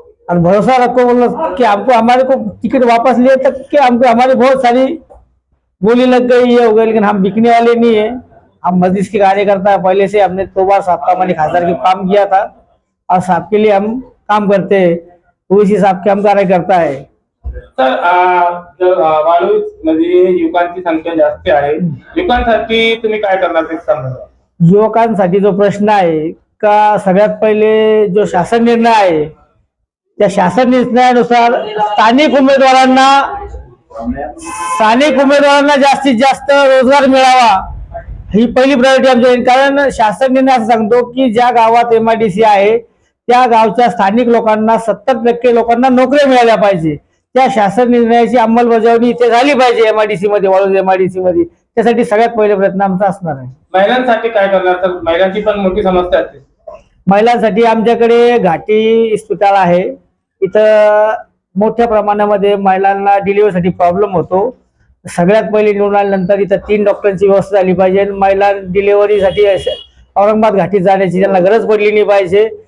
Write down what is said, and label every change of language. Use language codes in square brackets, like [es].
[hi] और भरोसा रखो बोलो कि हमको हमारे को टिकट वापस लिए तक कि हमको हमारी बहुत सारी बोली लग गई, ये हो गई, लेकिन हम बिकने वाले नहीं है। हम मस्जिद के कार्यकर्ता है, पहले से हमने 2 बार साहब का मानी खासदार के काम किया था और साहब के लिए हम काम करते हैं, तो इसी साहब के हम कार्य करता है। [mr] सर, वालूज मध्ये युवकांची संख्या जास्त आहे, युवकांसाठी तुम्ही काय करणार ते सांगा? युवकांसाठी जो प्रश्न आहे का, सगळ्यात पहिले जो शासन निर्णय आहे त्या शासन निर्णयानुसार स्थानिक उमेदवारांना जास्तीत जास्त रोजगार मिळावा ही पहिली प्रायोरिटी आमची। कारण शासन निर्णय असं सांगतो की ज्या गावात MIDC आहे त्या गावच्या स्थानिक लोकांना 70% लोकांना नोकऱ्या मिळाल्या पाहिजे। त्या शासन निर्णयाची अंमलबजावणी इथे झाली पाहिजे MIDC मध्ये, वालूज MIDC मध्ये। त्यासाठी सगळ्यात पहिले प्रयत्न आमचा असणार आहे। महिलांसाठी काय करणार? तर महिलांची पण मोठी समस्या असते। महिलांसाठी आमच्याकडे घाटी इस्पितळ आहे, इथं मोठ्या प्रमाणामध्ये महिलांना डिलिव्हरीसाठी प्रॉब्लेम होतो। सगळ्यात पहिले निवडून आल्यानंतर इथं 3 डॉक्टरांची व्यवस्था झाली पाहिजे। महिला डिलिव्हरीसाठी औरंगाबाद घाटीत जाण्याची त्यांना गरज पडली नाही पाहिजे।